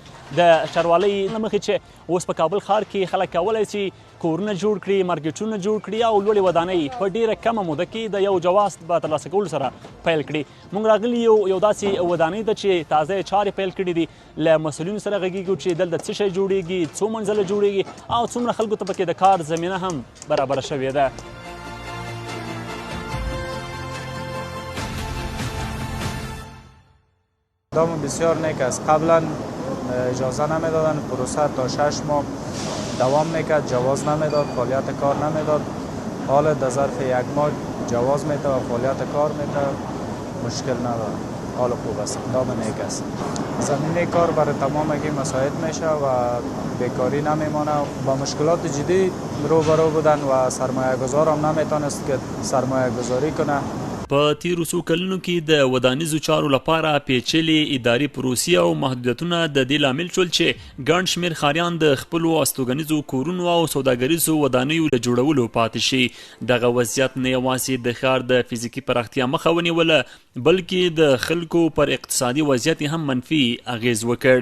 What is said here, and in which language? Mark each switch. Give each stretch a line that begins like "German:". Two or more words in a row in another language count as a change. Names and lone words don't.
Pashto: د ښاروالۍ له مخې چې اوس په کابل ښار کې خلک کولی شي کورونه جوړ کړي، مارکیټونه جوړ کړي او لوړې ودانۍ په ډېره کمه موده کې د یو جواز په ترلاسه کولو سره پیل کړي. موږ راغلي یو داسې ودانۍ ته چې تازه چارې پیل کړي دي. له مسؤلینو سره غږیږو چې دلته څه شی جوړیږي، څو منزله جوړیږي او څومره خلکو ته پکې د کار زمینه هم برابره شوې ده.
Persian: اقدام بسیار نیک است. قبلا اجازه نمیدادن، پروسه تا 6 ماه دوام میکرد، جواز نمیداد، فعالیت کار نمیداد. حال در ظرف 1 ماه جواز میده و فعالیت کار میده، مشکل نداره. حال خوب است، اقدام نیک است. زمینه کار برای تمامگی مساعد میشه و بیکاری نمیمانه. با مشکلات جدی روبرو بودن و سرمایه گذار هم نمیتونست که سرمایه گذاری کنه.
Pashto: په تیرو څو کلونو کې د ودانیزو چارو لپاره پیچلې اداري پروسې او محدودیتونه د دې لامل شول چې ګڼ شمېر ښاریان د خپلو استوګنیزو کورونو او سوداګریزو ودانیو د جوړولو پاتې شي. دغه وضعیت نه یوازې د ښار د فزیکي پراختیا مخه ونیوله بلکې د خلکو پر اقتصادي وضعیت هم منفي اغیز وکړ.